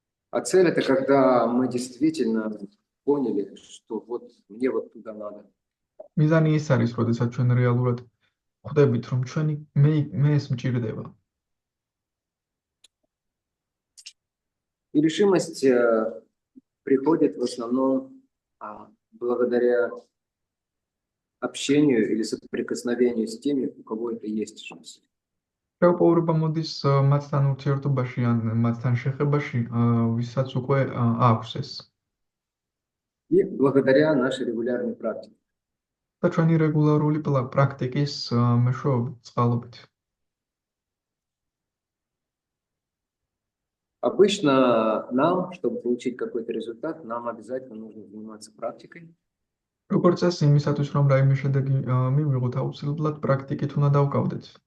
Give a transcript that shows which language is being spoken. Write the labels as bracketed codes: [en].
[ru] А цель это когда мы действительно поняли, что вот мне вот туда надо. [ka] მიზანი ის არის, როდესაც ჩვენ რეალურად ხვდებით, რომ მე ეს მჭირდება. [ru] И решимость приходит в основном благодаря общению или соприкосновению с теми, у кого это есть жизнь. [ka] შეუპოვრობა მოდის მათთან ურთიერთობაში ან მათთან შეხებაში, ვისაც უკვე აქვს ეს. [ru] И благодаря нашей регулярной практике. [ka] და ჩვენი რეგულარული პრაქტიკის მეშვეობით, წყალობით. [ru] Обычно нам, чтобы получить какой-то результат, нам обязательно нужно заниматься практикой. [ka] როგორც წესი, იმისათვის რომ რაიმე შედეგი მივიღოთ, აუცილებლად პრაქტიკით უნდა დავკავდეთ.